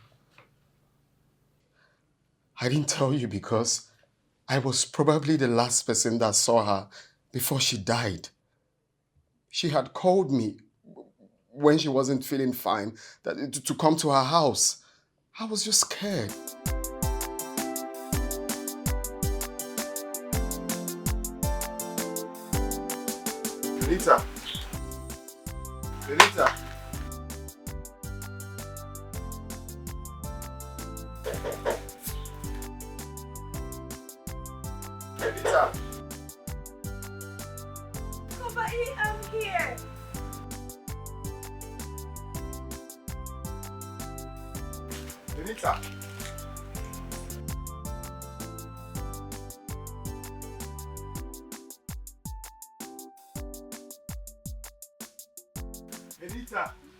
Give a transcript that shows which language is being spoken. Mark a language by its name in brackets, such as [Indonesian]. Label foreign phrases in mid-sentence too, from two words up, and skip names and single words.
[English] I didn't tell you because I was probably the last person that saw her before she died. She had called me when she wasn't feeling fine to come to her house. I was just scared. Benita. Benita. Benita. Kobai, I'm here. Benita. Benita.